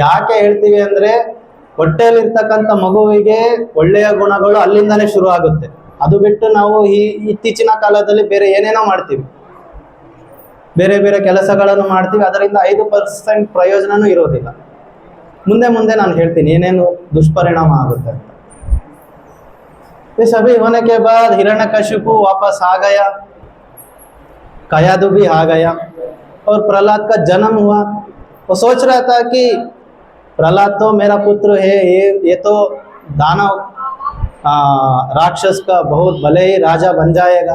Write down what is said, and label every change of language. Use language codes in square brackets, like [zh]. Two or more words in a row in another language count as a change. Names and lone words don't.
[kn] ಯಾಕೆ ಹೇಳ್ತೀವಿ ಅಂದರೆ ಹೊಟ್ಟೆಯಲ್ಲಿರ್ತಕ್ಕಂಥ ಮಗುವಿಗೆ ಒಳ್ಳೆಯ ಗುಣಗಳು ಅಲ್ಲಿಂದನೇ ಶುರು ಆಗುತ್ತೆ. ಅದು ಬಿಟ್ಟು ನಾವು ಇತ್ತೀಚಿನ ಕಾಲದಲ್ಲಿ ಬೇರೆ ಏನೇನೋ ಮಾಡ್ತೀವಿ, ಬೇರೆ ಬೇರೆ ಕೆಲಸಗಳನ್ನು ಮಾಡ್ತೀವಿ, ಅದರಿಂದ 5% ಪ್ರಯೋಜನನೂ ಇರೋದಿಲ್ಲ. ಮುಂದೆ ಮುಂದೆ ನಾನು ಹೇಳ್ತೀನಿ ಏನೇನು ದುಷ್ಪರಿಣಾಮ ಆಗುತ್ತೆ ಅಂತ. [hi] ये सभी होने के बाद हिरण्यकशिपु वापस आ गया, कयादु भी आ गया और प्रहलाद का जन्म हुआ. वो सोच रहा था कि प्रहलाद तो मेरा पुत्र है, ये तो दानव राक्षस का बहुत भले ही राजा बन जाएगा.